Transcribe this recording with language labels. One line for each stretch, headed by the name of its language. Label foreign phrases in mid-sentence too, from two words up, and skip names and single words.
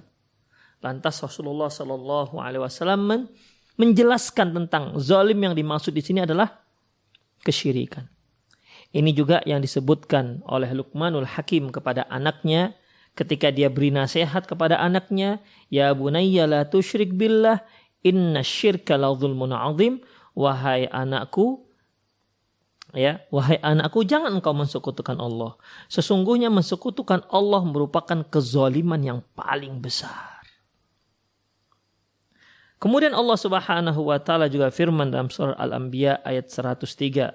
Indonesian: Lantas Rasulullah SAW menjelaskan tentang zalim yang dimaksud di sini adalah kesyirikan. Ini juga yang disebutkan oleh Luqmanul Hakim kepada anaknya ketika dia beri nasihat kepada anaknya,
Arabic: يا بني لا تشرك بالله إن الشرك لظلم عظيم.
Indonesian: Wahai anakku, jangan engkau mensekutukan Allah. Sesungguhnya mensekutukan Allah merupakan kezaliman yang paling besar. Kemudian Allah
Arabic: سبحانه وتعالى
Indonesian: juga firman dalam surah Al-Anbiya ayat 103.